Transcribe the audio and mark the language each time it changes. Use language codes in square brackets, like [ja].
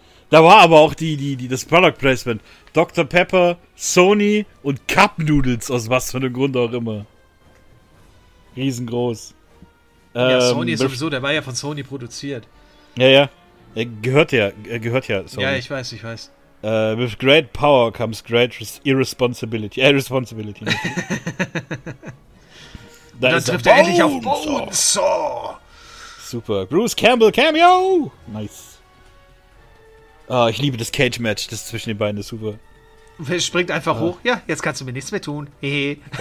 [de] Da war aber auch das Product Placement. Dr. Pepper, Sony und Cup Noodles, aus was für einem Grund auch immer. Riesengroß. Ja, Sony ist sowieso, der war ja von Sony produziert. Ja, ja. Er gehört ja Sony. Ja, ich weiß. [en] With great power comes great irresponsibility. Irresponsibility. [de] Da dann trifft er endlich auf Bonesaw. Super. Bruce Campbell Cameo. Nice. Ah, ich liebe das Cage-Match, das zwischen den beiden ist super. Er springt einfach hoch. Ja, jetzt kannst du mir nichts mehr tun. Hehe.